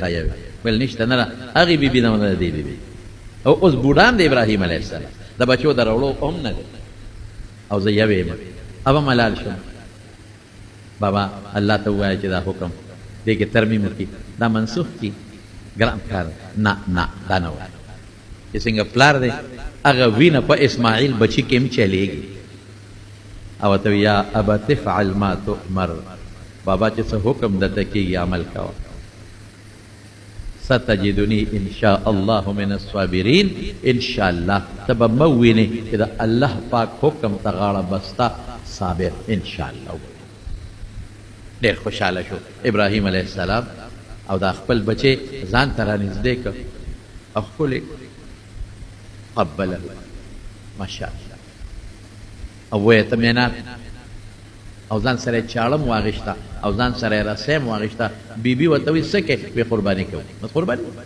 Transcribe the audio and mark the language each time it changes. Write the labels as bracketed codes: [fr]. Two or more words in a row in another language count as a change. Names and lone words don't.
[ps] یو بل نشته نه هغې بیبي نه د دې بیبي او اوس بوډان د ابراهیم علیه السلام د بچو د راوړو هم نه دی او زه یو یم ابه ملال شم بابا الله ته ووایه چې دا حکم دې کې ترمیم وکړي دا منسوخ کړي ګران کار نه دا نه وایي چې څنګه پلار دی هغه وینه په اسماعیل بچي کې هم چلیږي او ته [ar] یا ابت افعل ما تؤمر [ps] بابا چې څه حکم درته کېږي عمل کوه [ar] ستجدنی ان شاء الله من الصابرین ان شاء الله [ps] ته به موینې چې د الله پاک حکم ته غاړه بسته صابر [ar] ان شاء الله [ps] ډېر خوشحاله شو ابراهیم علیه السلام او دا خپل بچی ځان ته رانږدې کړ او ښکلې قبله ماشاءالله او ویې ته مینات او ځان سره یې چاړه م واغېسته او ځان سره یې رسۍ م واغېسته بیبي ورته وایي څه کوې وی قرباني کوو بس قرباني